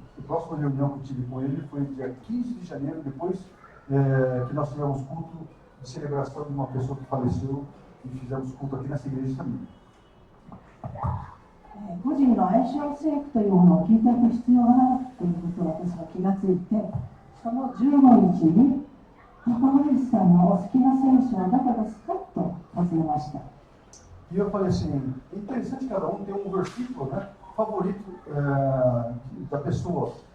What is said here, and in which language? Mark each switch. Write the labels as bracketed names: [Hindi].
[Portuguese] A próxima reunião que eu tive com ele foi dia 15 de janeiro, depois que nós tivemos culto de celebração de uma pessoa que faleceu e fizemos culto aqui nessa igreja também. [Japanese] 個人の愛称聖句というものを聞いていく必要があるということを私は気がついて、その15日に高森さんのお好きな聖書はどこですかと尋ねました。 [Portuguese] E eu falei assim, é interessante cada um ter um versículo, né, favorito da pessoa.